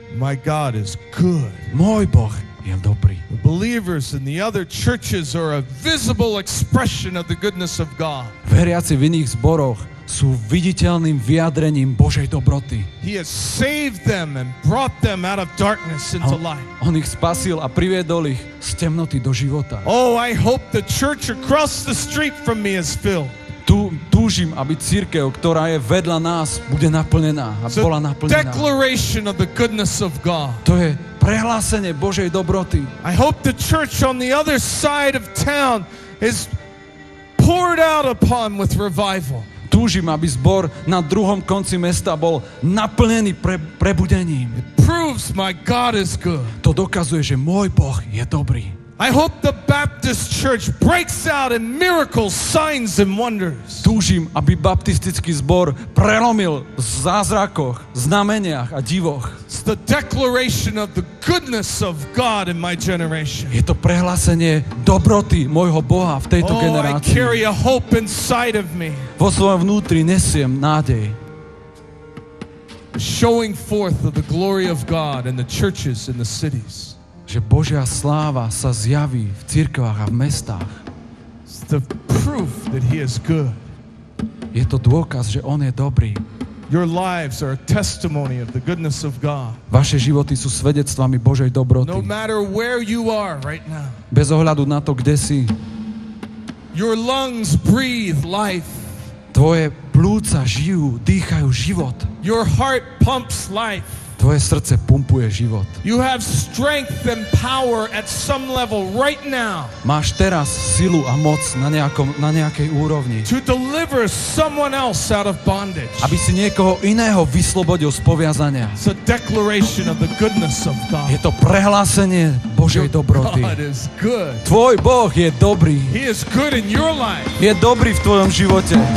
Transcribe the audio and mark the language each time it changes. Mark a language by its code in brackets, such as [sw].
[en] My God is good. [sk] Môj Boh je dobrý. [en] The believers in the other churches are a visible expression of the goodness of God. [sk] Veriaci v iných zboroch sú viditeľným vyjadrením Božej dobroty. [en] He has saved them and brought them out of darkness into light. [sk] On ich spasil a priviedol ich z temnoty do života. [en] Oh, I hope the church across the street from me is filled. [sk] Túžim, aby cirkev, ktorá je vedľa nás, bude naplnená a [en] It's [sk] bola naplnená. [en] declaration of the goodness of God. [sk] To je prehlásenie Božej dobroty. [en] I hope the church on the other side of town is poured out upon with revival. [sk] Túžim, aby zbor na druhom konci mesta bol naplnený prebudením. [en] Proves my God is good. [sk] To dokazuje, že môj Boh je dobrý. [en] I hope the Baptist church breaks out in miracles, signs and wonders. [sk] Túžim, aby baptistický zbor prelomil v zázrakoch, znameniach a divoch. [en] It's the declaration of the goodness of God in my generation. [sk] Je to prehlásenie dobroty môjho Boha v tejto [en] Oh, I [sk] generácii. [en] carry a hope inside of me, [sk] Vo svojom vnútri nesiem nádej. [en] showing forth of the glory of God in the churches in the cities. [sk] Že Božia sláva sa zjaví v cirkvách a v mestách. [en] It's the proof that He is good. [sk] Je to dôkaz, že On je dobrý. [en] Your lives are a testimony of the goodness of God. [sk] Vaše životy sú svedectvami Božej dobroty. [en] No matter where you are right now, [sk] Bez ohľadu na to, kde si. [en] your lungs breathe life. [sk] Tvoje plúca žijú, dýchajú život. [en] Your heart pumps life. [sk] Tvoje srdce pumpuje život. [en] You have strength and power at some level right now [sk] Máš teraz silu a moc na nejakej úrovni, [en] to deliver someone else out of bondage. [sk] aby si niekoho iného vyslobodil z poviazania. [en] It's a declaration of the goodness of [sk] Je [en] God. [sk] to prehlásenie Božej dobroty. [en] God is good. [sk] Tvoj Boh je dobrý. [en] He is good in your life. [sk] Je dobrý v tvojom živote.